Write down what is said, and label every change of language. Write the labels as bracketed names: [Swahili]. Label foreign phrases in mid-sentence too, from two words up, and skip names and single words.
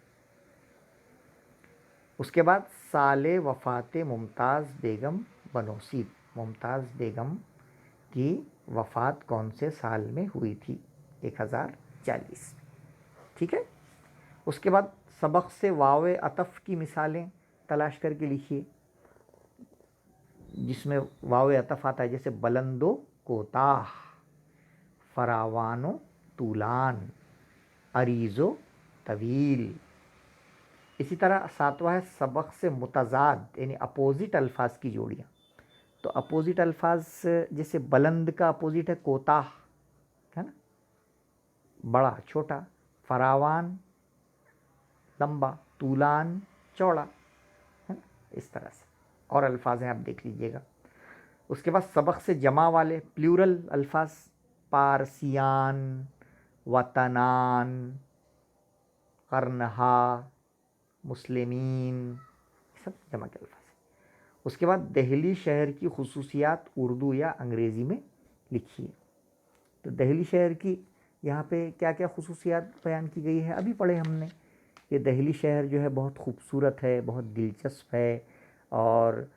[Urdu] اس کے بعد سال وفات ممتاز بیگم بنوسید، ممتاز بیگم کی وفات کون سے سال میں ہوئی تھی؟ 1040، ٹھیک ہے۔ اس کے بعد سبق سے واو عطف کی مثالیں تلاش کر کے لکھیے، جس میں واو عطف آتا ہے، جیسے بلند و کوتاہ، فراوان و طولان، عریض و طویل۔ اسی طرح 7واں ہے سبق سے متضاد یعنی اپوزٹ الفاظ کی جوڑیاں، تو اپوزٹ الفاظ جیسے بلند کا اپوزٹ ہے کوتاہ، ہے نا، بڑا چھوٹا، فراوان لمبا، طولان چوڑا، ہے نا، اس طرح سے اور الفاظ ہیں، آپ دیکھ لیجئے گا۔ اس کے بعد سبق سے جمع والے پلیورل الفاظ، [Persian] پارسیان، وطنان، قرنہا، مسلمین، [Urdu] یہ سب جمع کے الفاظ ہیں۔ اس کے بعد دہلی شہر کی خصوصیات اردو یا انگریزی میں لکھیے، تو دہلی شہر کی یہاں پہ کیا کیا خصوصیات بیان کی گئی ہے ابھی پڑھے ہم نے، کہ دہلی شہر جو ہے بہت خوبصورت ہے، بہت دلچسپ ہے، اور